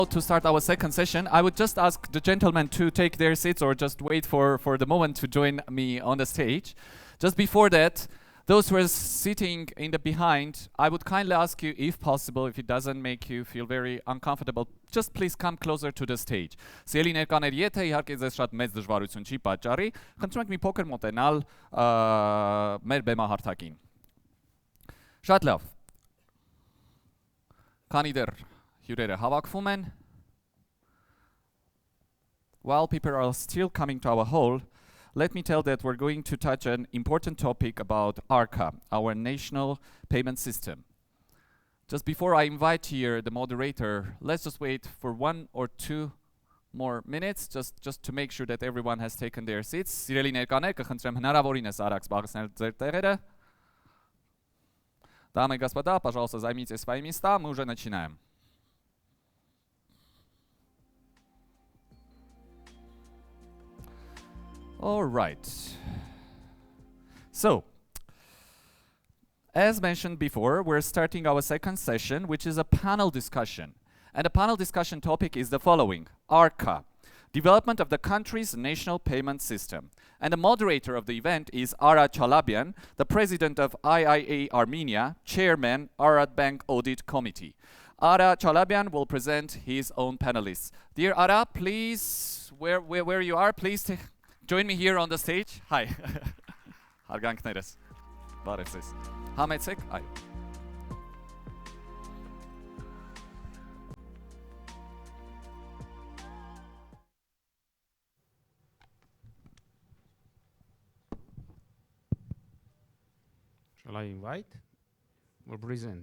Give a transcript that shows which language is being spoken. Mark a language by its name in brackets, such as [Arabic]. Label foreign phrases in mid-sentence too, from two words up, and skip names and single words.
[English] To start our second session, I would just ask the gentlemen to take their seats or just wait for the moment to join me on the stage. Just before that, those who are sitting in the behind, I would kindly ask you, if possible, if it doesn't make you feel very uncomfortable, just please come closer to the stage. [Armenian] Սիրելի ներկաներ, եթե իհարկե ձեզ շատ մեծ դժվարություն չի պատճառի, խնդրում ենք մի փոքր մոտենալ մեր բեմահարթակին։ Շատ լավ։ Քանի դեռ հյուրերը հավաքվում են, [English] while people are still coming to our hall, let me tell that we're going to touch an important topic about Arca, our national payment system. Just before I invite here the moderator, let's just wait for 1 or 2 more minutes, just to make sure that everyone has taken their seats. [Armenian] Սիրելի ներկաներ, կխնդրեմ հնարավորինս արագ զբաղեցնել ձեր տեղերը. [Russian] Дамы и господа, пожалуйста, займите свои места, мы уже начинаем. [English] All right. So, as mentioned before, we're starting our second session, which is a panel discussion. And the panel discussion topic is the following: Arca, development of the country's national payment system. And the moderator of the event is Ara Chalabian, the president of IIA Armenia, chairman, Arad Bank Audit Committee. Ara Chalabian will present his own panelists. Dear Ara, please, where you are, please join me here on the stage. Hi. [Armenian] Հարգանքներս։ Բարև ձեզ։ Համեցեք, այ։ [English] Shall I invite or present?